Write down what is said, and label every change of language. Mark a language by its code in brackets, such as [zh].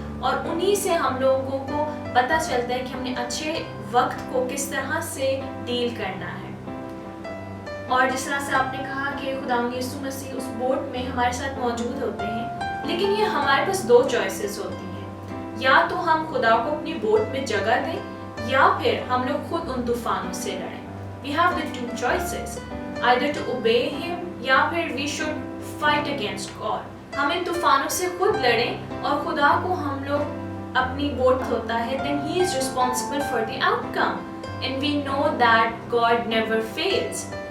[ur] اور انہی سے ہم لوگوں کو پتہ چلتا ہے کہ ہم نے اچھے وقت کو کس طرح سے ڈیل کرنا ہے. اور جس طرح سے آپ نے کہا کہ خداوند یسوع مسیح اس بوٹ میں ہمارے ساتھ موجود ہوتے ہیں، لیکن یہ ہمارے پاس دو چوائسیز ہوتی ہیں. یا تو ہم خدا کو اپنی بوٹ میں جگہ دیں یا پھر ہم لوگ خود ان طوفانوں سے لڑیں. [en] We have the two choices, either to obey him [ur] یا پھر [en] we should fight against God. [ur] ہم ان طوفانوں سے خود لڑیں اور خدا کو ہم لوگ اپنی بوٹ ہوتا ہے, [en] then he is responsible for the outcome. And we know that God never fails.